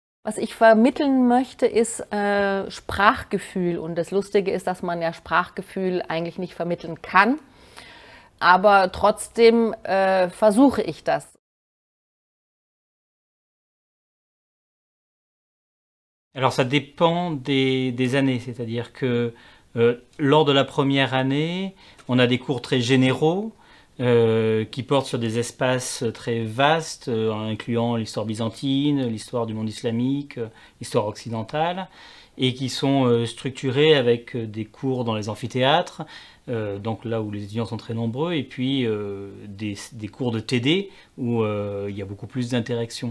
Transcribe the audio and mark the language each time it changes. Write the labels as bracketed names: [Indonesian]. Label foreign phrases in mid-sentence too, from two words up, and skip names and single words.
[German] Was ich vermitteln möchte, ist Sprachgefühl. Und das Lustige ist, dass man ja Sprachgefühl eigentlich nicht vermitteln kann. Aber trotzdem versuche ich das. [French] Alors ça dépend des années, c'est-à-dire que lors de la première année, on a des cours très généraux qui portent sur des espaces très vastes, incluant l'histoire byzantine, l'histoire du monde islamique, l'histoire occidentale, et qui sont structurés avec des cours dans les amphithéâtres, donc là où les étudiants sont très nombreux, et puis des cours de TD où il y a beaucoup plus d'interaction.